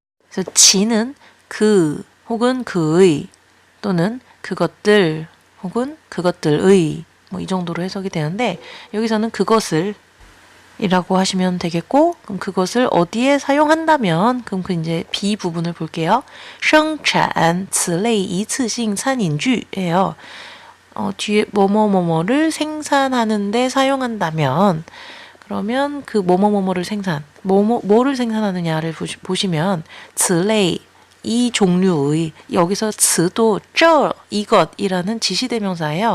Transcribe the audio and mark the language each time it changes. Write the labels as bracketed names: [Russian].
[Korean] 그래서 지는 그 혹은 그의 또는 그것들 혹은 그것들의 뭐 이 정도로 해석이 되는데 여기서는 그것을 이라고 하시면 되겠고 그럼 그것을 어디에 사용한다면 그럼 그 이제 B 부분을 볼게요. [Chinese] 生产此类一次性餐饮具예요. [Korean] 뒤에 뭐뭐뭐뭐를 생산하는데 사용한다면 그러면 그 뭐뭐뭐뭐를 뭐를 생산하느냐를 보시면 此类 이 종류의 여기서 此도 저 이것이라는 지시대명사예요.